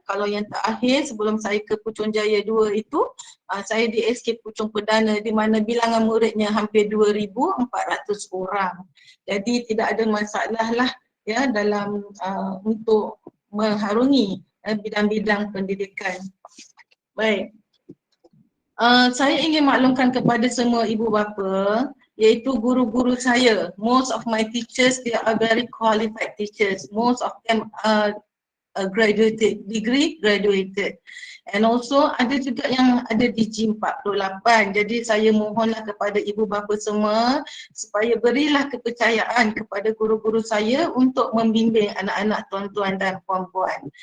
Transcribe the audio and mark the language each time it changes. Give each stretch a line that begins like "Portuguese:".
Malay: Kalau yang terakhir sebelum saya ke Puchong Jaya 2 itu, saya di SK Puchong Perdana di mana bilangan muridnya hampir 2,400 orang. Jadi tidak ada masalah lah ya dalam untuk mengharungi bidang-bidang pendidikan. Baik, saya ingin maklumkan kepada semua ibu bapa, iaitu guru-guru saya.
English: Most of my teachers, they are very qualified teachers. Most of them are graduated, degree graduated.
Malay: And also ada juga yang ada di G48. Jadi saya mohonlah kepada ibu bapa semua supaya berilah kepercayaan kepada guru-guru saya untuk membimbing anak-anak tuan-tuan dan puan-puan.